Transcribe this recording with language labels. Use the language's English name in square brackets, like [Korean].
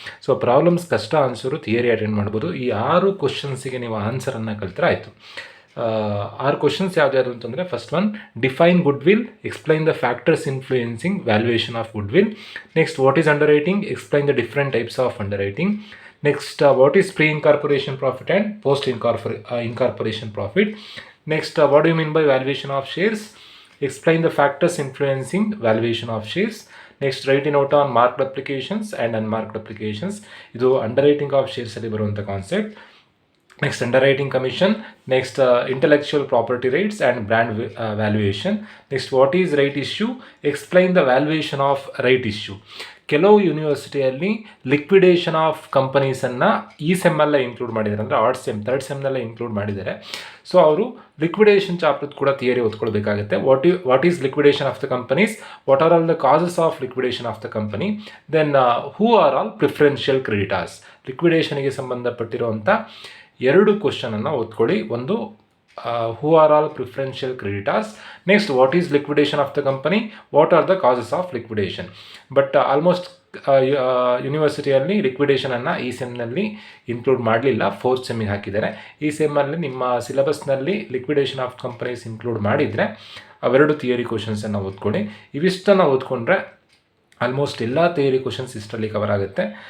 [Kannada] So problems ಕಷ್ಟ answer theory attend ಮಾಡ್ಬೋದು. ಈ 6 ಕ್ವಶನ್ಸಿಗೆ ನೀವು ಆನ್ಸರನ್ನು ಕಲ್ತ್ರೆ ಆಯಿತು. [English] 6 questions [Kannada] ಯಾವ್ದು ಅಂತಂದರೆ, [English] First one, define goodwill, explain the factors influencing valuation of goodwill. Next, what is underwriting, explain the different types of underwriting. Next, what is pre-incorporation profit and post-incorporation profit. Next, what do you mean by valuation of shares? Explain the factors influencing valuation of shares. Next, write a note on marked applications and unmarked applications. [Kannada] Idu underwriting of shares alli baruvanta concept. [English] Next, underwriting commission. Next, intellectual property rights and brand valuation. Next, what is right issue? Explain the valuation of right issue. [Kannada] ಕೆಲವು ಯೂನಿವರ್ಸಿಟಿಯಲ್ಲಿ liquidation of ಕಂಪನೀಸನ್ನು ಈ ಸೆಮ್ಮಲ್ಲೇ include ಮಾಡಿದ್ದಾರೆ, ಅಂದರೆ art sem, third ಸೆಮ್ನಲ್ಲೇ include ಮಾಡಿದ್ದಾರೆ. So ಅವರು liquidation chapter ಕೂಡ theory ಓದ್ಕೊಳ್ಬೇಕಾಗುತ್ತೆ. [English] What is liquidation of the companies, what are all the causes of liquidation of the company, then who are all preferential creditors. [Kannada] ಲಿಕ್ವಿಡೇಷನ್ಗೆ ಸಂಬಂಧಪಟ್ಟಿರುವಂಥ 2 ಕ್ವಶನನ್ನು ಓದ್ಕೊಳ್ಳಿ. ಒಂದು, [English] who are all preferential creditors. Next, what is liquidation of the company, what are the causes of liquidation. [Kannada] But almost ಯೂನಿವರ್ಸಿಟಿಯಲ್ಲಿ ಲಿಕ್ವಿಡೇಷನನ್ನು ಈ ಸೆಮ್ನಲ್ಲಿ include ಮಾಡಲಿಲ್ಲ, 4th ಸೆಮ್ಮಿಗೆ ಹಾಕಿದ್ದಾರೆ. ಈ ಸೆಮ್ಮಲ್ಲಿ ನಿಮ್ಮ ಸಿಲೆಬಸ್ನಲ್ಲಿ liquidation of companies include ಮಾಡಿದರೆ ಅವೆರಡು theory ಕ್ವಶನ್ಸನ್ನು ಓದ್ಕೊಳ್ಳಿ. ಇವಿಷ್ಟನ್ನು ಓದ್ಕೊಂಡ್ರೆ ಆಲ್ಮೋಸ್ಟ್ ಎಲ್ಲ ಥಿಯರಿ ಕ್ವಶನ್ಸ್ ಇಷ್ಟರಲ್ಲಿ ಕವರ್ ಆಗುತ್ತೆ.